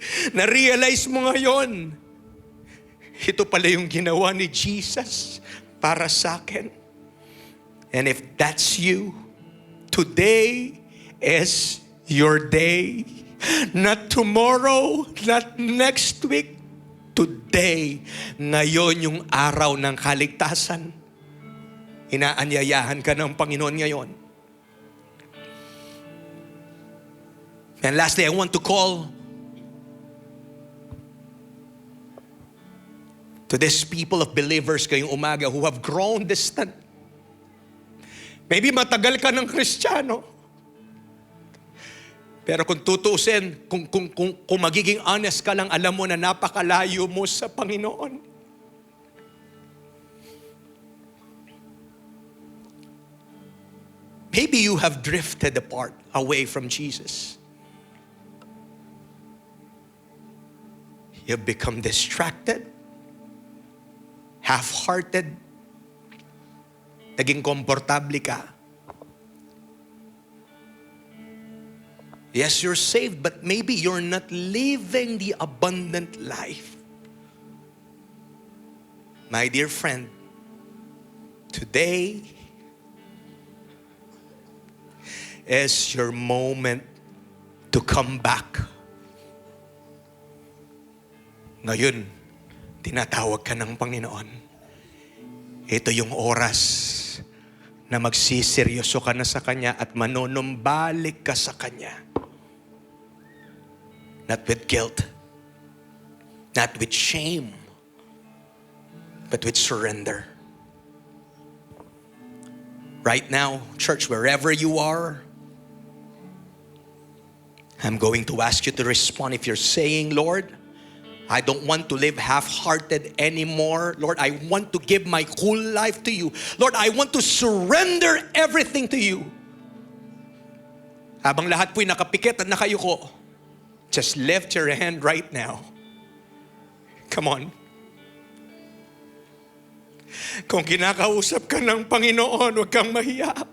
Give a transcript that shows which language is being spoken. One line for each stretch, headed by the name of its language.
Filipino: Na-realize mo ngayon, ito pala yung ginawa ni Jesus para sa akin.
English: And if that's you, today is your day. Not tomorrow, not next week.
Filipino: Today, ngayon yung araw ng kaligtasan. Inaanyayahan ka ng Panginoon ngayon.
English: And lastly, I want to call to these people of believers
Filipino: ngayong umaga
English: who have grown distant.
Filipino: Maybe matagal ka ng Kristiyano. Pero kung tutuusin, kung magiging honest ka lang, alam mo na napakalayo mo sa Panginoon.
English: Maybe you have drifted apart, away from Jesus. You've become distracted, half-hearted,
Filipino: naging komportable ka.
English: Yes, you're saved, but maybe you're not living the abundant life. My dear friend, today is your moment to come back.
Filipino: Ngayon, tinatawag ka ng Panginoon. Ito yung oras na magsiseryoso ka na sa Kanya at manunumbalik ka sa Kanya.
English: Not with guilt, not with shame, but with surrender. Right now, church, wherever you are, I'm going to ask you to respond. If you're saying, Lord, I don't want to live half-hearted anymore. Lord, I want to give my whole life to you. Lord, I want to surrender everything to you.
Filipino: Habang lahat po'y nakapikit at nakayuko,
English: just lift your hand right now. Come on.
Filipino: Kung kinakausap ka ng Panginoon, huwag kang mahiya.